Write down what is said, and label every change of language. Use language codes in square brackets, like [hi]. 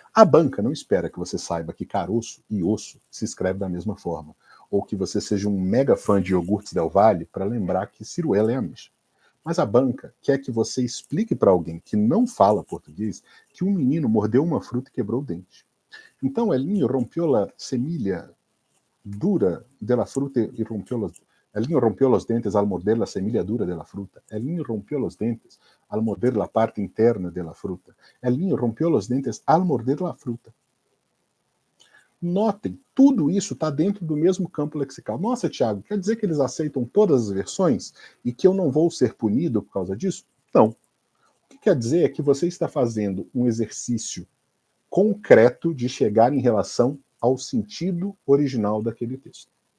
[pt] A banca não espera que você saiba que caroço e osso se escreve da mesma forma, ou que você seja um mega fã de iogurtes Del Valle para lembrar que ciruela é ameixa. Mas a banca quer que você explique para alguém que não fala português que um menino mordeu uma fruta e quebrou o dente. [es] Então, el niño rompió la semilla dura de la fruta y rompió los... El niño rompió los dentes al morder la semilla dura de la fruta. El niño rompió los dentes al morder la parte interna de la fruta. El niño rompió los dentes al morder la fruta. [pt] Notem, tudo isso está dentro do mesmo campo lexical. Nossa, Thiago, quer dizer que eles aceitam todas as versões e que eu não vou ser punido por causa disso? Não. O que quer dizer é que você está fazendo um exercício concreto de chegar em relação ao sentido original daquele texto.